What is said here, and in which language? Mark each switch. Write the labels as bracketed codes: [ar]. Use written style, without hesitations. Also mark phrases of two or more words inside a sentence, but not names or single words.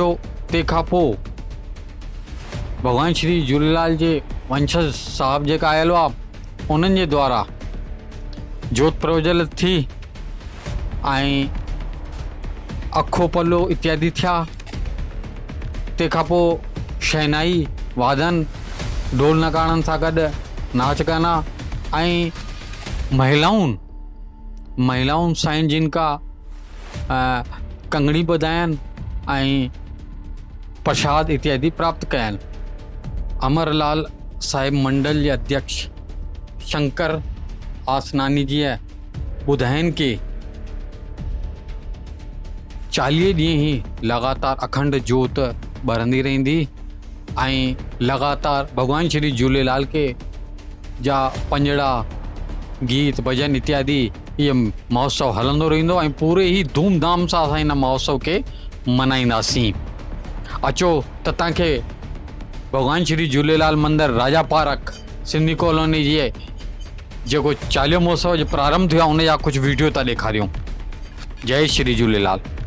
[sd] तंहिंखां पोइ भॻवान श्री झूलेलाल जे वंशज साहिबु जेका आयल हुआ उन्हनि जे द्वारा जोत प्रज्वलित थी ऐं अखो पल्लो इत्यादि थिया। तंहिंखां पोइ शहनाई वादन ढोल नगाड़नि सां गॾु नाच गाना ऐं महिलाउनि साईं जिन का कंगड़ी ॿधायनि ऐं प्रसाद इत्यादि प्राप्त कया आहिनि। अमरलाल साहिब मंडल जे अध्यक्ष शंकर आसनानी जीअ ॿुधाइनि कि 40 ॾींहं ई लगातार अखंड जोत ॿरंदी रहंदी ऐं लगातार भॻवान श्री झूलेलाल के जा पंजड़ा गीत भजन इत्यादि ये महोत्सव हलंदो रहंदो ऐं पूरे ही धूमधाम सां असां हिन महोत्सव के मनाईंदासीं। अचो त तव्हांखे भॻवान श्री झूलेलाल मंदिर राजा पार्क सिंधी कॉलोनी जे जेको 40 महोत्सव जो प्रारंभ थियो आहे उन जा कुझु वीडियो था ॾेखारियूं। जय श्री झूलेलाल।